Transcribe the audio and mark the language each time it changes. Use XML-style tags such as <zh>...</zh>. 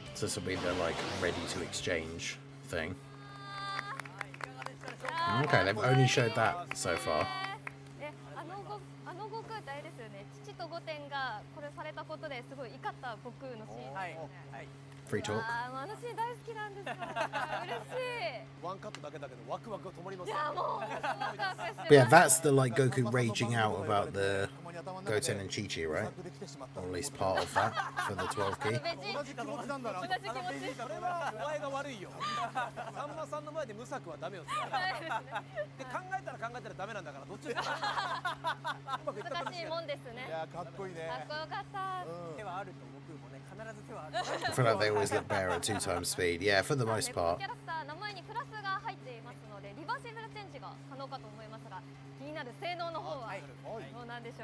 <en>So this will be the like ready to exchange thing.</en> <ja>あー</ja> <en>Okay, they've only showed that so far.</en> <ja>えあの悟空ってあれですよね父と御殿がこれされたことですごい怒った悟空のシーンはいですよねはい。</ja> <en>Free talk.</en> <ja>あーもうあのシーン大好きなんですよ嬉しいワンカットだけだけどワクワクが止まりません。いやもうワクワクしてます</ja> <en>But yeah, that's the like Goku raging out about the Goten and Chi-Chi, right? Or at least part of that for the 12 key.</en> <ja>同じ気持ちなんだな。同じ気持ち。それはお前が悪いよ。さんまさんの前で無策はダメよ。で考えたらダメなんだからどっちですか。うまくいった難しいもんですね。いやかっこいいね。かっこよかった。手はあると僕もね必ず手はある。</ja> <en>I feel like they always look better at 2 times speed. Yeah, for the most</en> <ja>このキャラクター名前にプラスが入っていますのでリバーシブルチェンジが可能かと思いますが気になる性能の方はどうなんでしょ</ja>